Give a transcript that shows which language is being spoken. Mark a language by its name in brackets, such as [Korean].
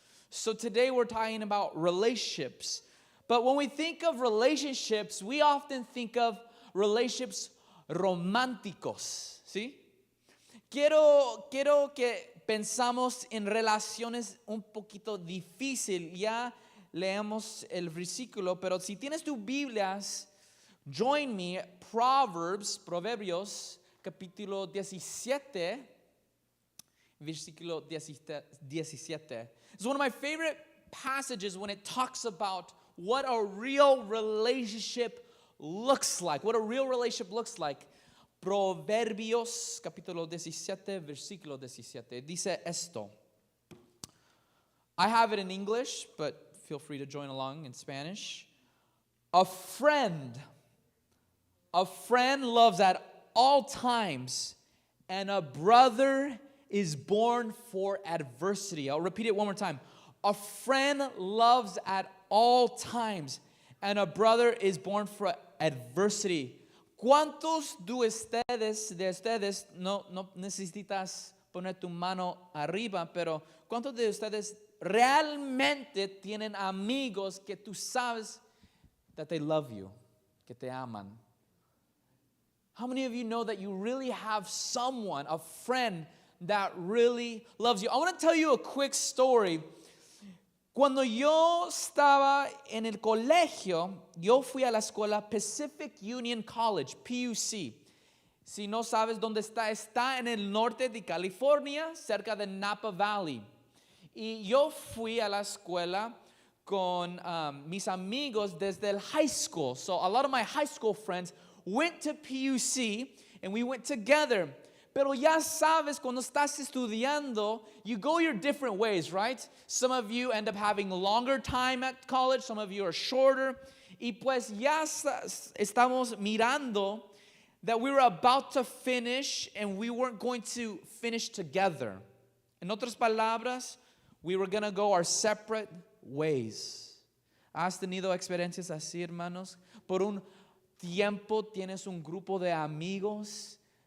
[English] So today we're talking about relationships. But when we think of relationships, we often think of relationships [Spanish] románticos, ¿sí? Quiero que pensamos en relaciones un poquito difícil. Ya leemos el versículo, pero si tienes tus Biblias, [English] join me, [Spanish] Proverbios, capítulo 17, versículo 17. [English] It's one of my favorite passages when it talks about what a real relationship looks like. What a real relationship looks like. [Spanish] Proverbios, capítulo 17, versículo 17. Dice esto. [English] I have it in English, but feel free to join along in Spanish. A friend loves at all times, and a brother is born for adversity. I'll repeat it one more time. A friend loves at all times, and a brother is born for adversity. [Spanish] ¿Cuántos de ustedes no necesitas poner tu mano arriba, pero cuántos de ustedes realmente tienen amigos que tú sabes [English] that they love you, [Spanish] que te aman? [English] How many of you know that you really have someone, a friend, that really loves you? I want to tell you a quick story. [Spanish] Cuando yo estaba en el colegio, yo fui a la escuela Pacific Union College, PUC. Si no sabes dónde está en el norte de California, cerca de Napa Valley. Y yo fui a la escuela con mis amigos desde el high school. [English] So a lot of my high school friends went to PUC and we went together. [Spanish] Pero ya sabes, cuando estás estudiando, [English] you go your different ways, right? Some of you end up having longer time at college, some of you are shorter. [Spanish] Y pues ya estamos mirando [English] that we were about to finish and we weren't going to finish together. [Spanish] En otras palabras, [English] we were going to go our separate ways. [Spanish] ¿Has tenido experiencias así, hermanos? Por un tiempo tienes un grupo de amigos.